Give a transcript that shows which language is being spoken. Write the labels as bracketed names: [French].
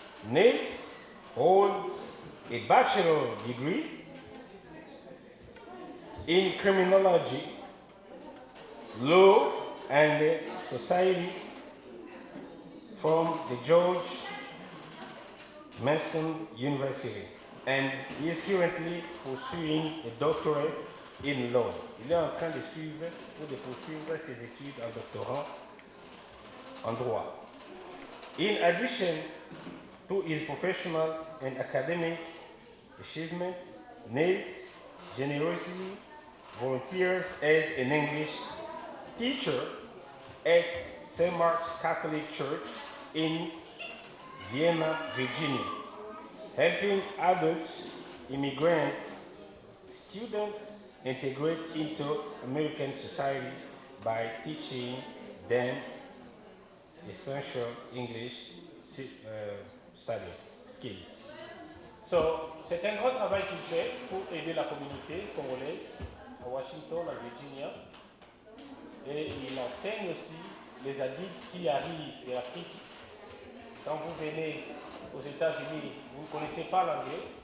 [English] Nilus holds a bachelor degree in criminology, law, and society from the George Mason University, and he is currently pursuing a doctorate in law. [French] Il est en train de suivre ou de poursuivre ses études en doctorat en droit. [English] In addition to his professional and academic achievements, Nilus generously volunteers as an English teacher at St. Mark's Catholic Church in Vienna, Virginia, helping adults immigrants, students integrate into American society by teaching them essential English studies, skills. [French] So, c'est un grand travail qu'il fait pour aider la communauté congolaise à Washington, à Virginia. Et il enseigne aussi les adultes qui arrivent de l'Afrique. Quand vous venez aux États-Unis, vous ne connaissez pas l'anglais.